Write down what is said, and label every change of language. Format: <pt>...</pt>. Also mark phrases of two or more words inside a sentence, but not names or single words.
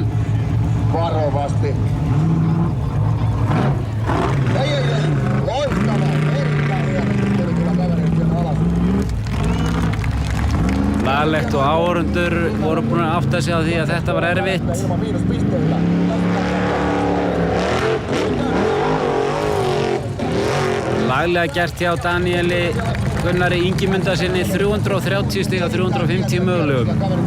<fi>Varovasti. Loistava, erittäin hieno. Tuli kyllä kaverin sen alas.</fi> <is>Laglegt og áhorfendur voru búin að átta sig á því að þetta var erfitt.</is> <fi>Ilman miinuspisteillä.</fi> <is>Laglega gert hjá Danieli Gunnari Ingimundarsinni, 330 stig af 350 mögulegum.</is>